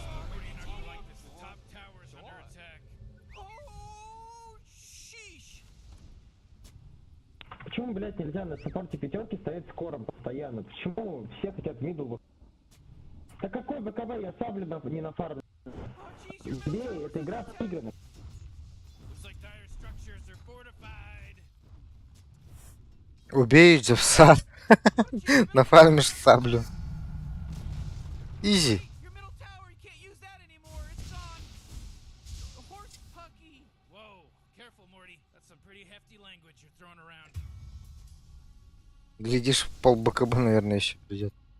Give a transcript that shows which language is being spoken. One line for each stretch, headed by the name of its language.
English: Morty, you're not gonna like this. The top tower's under attack. Oh, sheesh.
Russian: Почему, блядь, нельзя на саппорте пятерки стоять с кором постоянно? Почему все хотят мидл? Да какой БКБ, я саблю не на фарме.
English: Oh jeez, your middle
Russian: Бей, эта игра сыграна.
English: looks like dire structures are fortified.
Russian: Убей Джеффса. Нафармишь саблю. Изи.
English: Your middle tower, you can't use that anymore. It's on. Horse pucky. Whoa, careful, Morty. That's some pretty hefty language you're throwing around.
Russian: Глядишь, пол БКБ, наверное, еще придет.